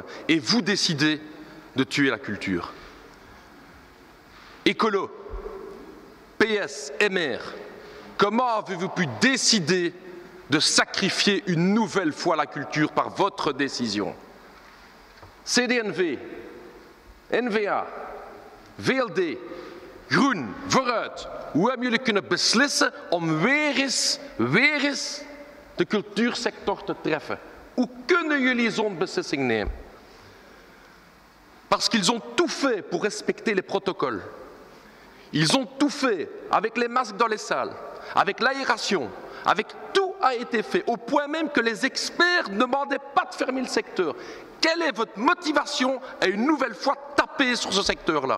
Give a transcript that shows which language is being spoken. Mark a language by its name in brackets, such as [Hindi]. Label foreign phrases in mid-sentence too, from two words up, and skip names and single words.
[French] Et vous décidez de tuer la culture. Écolo, PS, MR, comment avez-vous pu décider de sacrifier une nouvelle fois la culture par votre décision? [Dutch] CD&V, N-VA, VLD, Groen, Vooruit. Hoe hebben jullie kunnen beslissen om weer eens de cultuursector te treffen? Hoe kunnen jullie zo'n beslissing nemen? [French] Parce qu'ils ont tout fait pour respecter les protocoles. Ils ont tout fait avec les masques dans les salles, avec l'aération, avec tout a été fait, au point même que les experts ne demandaient pas de fermer le secteur. Quelle est votre motivation à une nouvelle fois taper sur ce secteur-là?